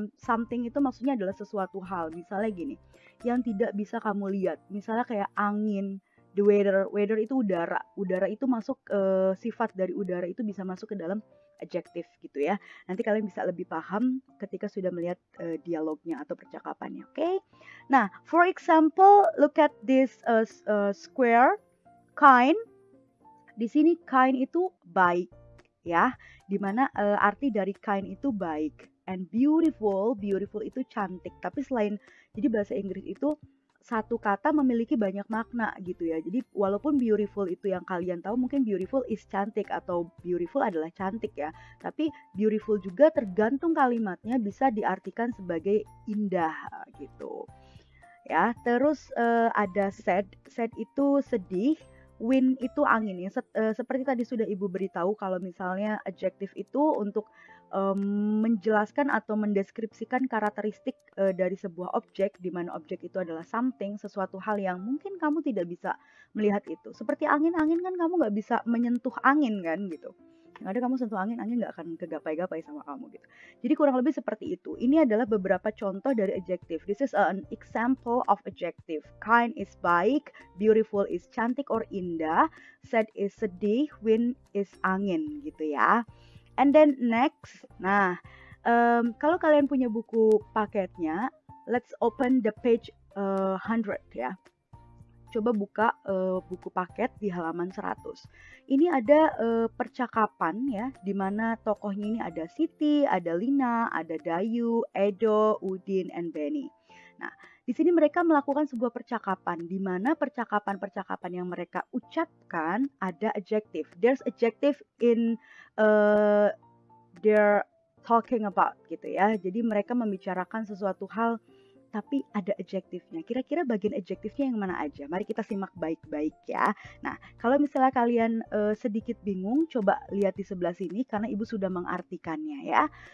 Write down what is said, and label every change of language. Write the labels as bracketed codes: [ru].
[id] Something itu maksudnya adalah sesuatu hal. Misalnya gini, yang tidak bisa kamu lihat. Misalnya kayak angin, the weather. Weather itu udara. Udara itu masuk sifat dari udara itu bisa masuk ke dalam adjektif gitu ya. Nanti kalian bisa lebih paham ketika sudah melihat dialognya atau percakapannya. Oke? [en] Nah, for example, look at this square. [id] Kind, di sini kind itu baik ya, dimana arti dari kind itu baik. And beautiful itu cantik. Tapi jadi bahasa Inggris itu satu kata memiliki banyak makna gitu ya. Jadi walaupun beautiful itu yang kalian tahu, mungkin beautiful is cantik atau beautiful adalah cantik ya. Tapi beautiful juga tergantung kalimatnya bisa diartikan sebagai indah gitu. Ya, terus ada sad itu sedih. Wind itu angin ya. Seperti tadi sudah Ibu beritahu kalau misalnya adjektif itu untuk menjelaskan atau mendeskripsikan karakteristik dari sebuah objek, di mana objek itu adalah something, sesuatu hal yang mungkin kamu tidak bisa melihat itu. Seperti angin kan kamu nggak bisa menyentuh angin kan gitu. Yang ada kamu sentuh angin nggak akan kegapai-gapai sama kamu gitu. Jadi kurang lebih seperti itu. Ini adalah beberapa contoh dari adjective. [en] This is an example of adjective. Kind is baik, beautiful is cantik or indah, sad is sedih, wind is angin gitu ya. And then next, [id] nah kalau kalian punya buku paketnya, [en] let's open the page 100 ya. [id] coba buka buku paket di halaman 100. Ini ada percakapan ya, di mana tokohnya ini ada Siti, ada Lina, ada Dayu, Edo, Udin, and Benny. Nah, di sini mereka melakukan sebuah percakapan, di mana percakapan-percakapan yang mereka ucapkan ada adjective. [en] There's adjective in they're talking about gitu ya. [id] Jadi mereka membicarakan sesuatu hal tapi ada adjektifnya. Kira-kira bagian adjektifnya yang mana aja? Mari kita simak baik-baik ya. Nah, kalau misalnya kalian sedikit bingung, coba lihat di sebelah sini karena Ibu sudah mengartikannya ya.